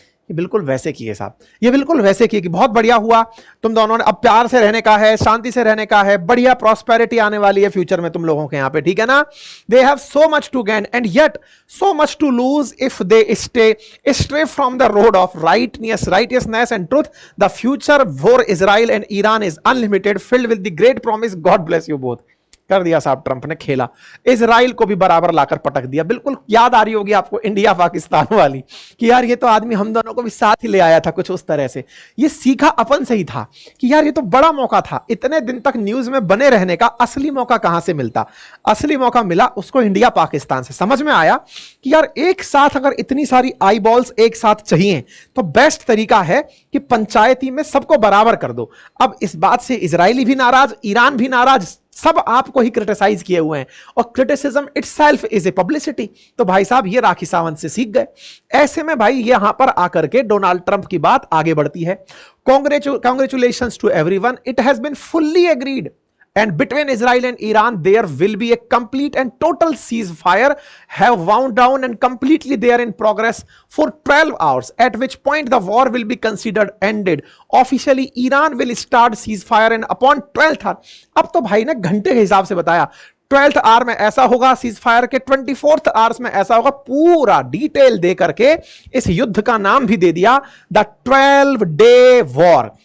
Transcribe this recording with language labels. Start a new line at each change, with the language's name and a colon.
Hindi: ये बिल्कुल वैसे किए साहब, ये बिल्कुल वैसे किए कि बहुत बढ़िया हुआ, तुम दोनों ने अब प्यार से रहने का है, शांति से रहने का है, बढ़िया प्रॉस्पेरिटी आने वाली है फ्यूचर में तुम लोगों के यहां पे, ठीक है ना।
English: They have so much to gain and yet so much to lose if they stay from the road of righteousness and truth. The future for Israel and Iran is unlimited, filled with the great promise. God bless you both.
Hindi: कर दिया साहब Trump ने खेला, Israel को भी बराबर लाकर पटक दिया। बिल्कुल याद आ रही होगी आपको इंडिया पाकिस्तान वाली कि यार ये तो आदमी हम दोनों को भी साथ ही ले आया था, कुछ उस तरह से। ये सीखा अपन से ही था कि यार ये तो बड़ा मौका था, इतने दिन तक न्यूज में बने रहने का असली मौका कहां से मिलता। असली मौका मिला उसको इंडिया पाकिस्तान से। समझ में आया कि यार एक साथ अगर इतनी सारी आई बॉल्स एक साथ चाहिए तो बेस्ट तरीका है कि पंचायती में सबको बराबर कर दो। अब इस बात से इजरायली भी नाराज, ईरान भी नाराज, सब आपको ही क्रिटिसाइज किए हुए हैं, और
English: Criticism itself is a publicity.
Hindi: तो भाई साहब ये राखी सावंत से सीख गए। ऐसे में भाई यहां पर आकर के डोनाल्ड ट्रंप की बात आगे बढ़ती है।
English: Congratulations to everyone, it has been fully agreed and between Israel and Iran there will be a complete and total ceasefire have wound down and completely they are in progress for 12 hours, at which point the war will be considered ended. Officially Iran will start ceasefire and upon 12th hour,
Hindi: अब तो भाई ने घंटे के हिसाब से बताया, 12th our में ऐसा होगा सीज फायर के, 24th आवर्स में ऐसा होगा, पूरा डिटेल दे करके इस युद्ध का नाम भी दे दिया द 12 डे वॉर।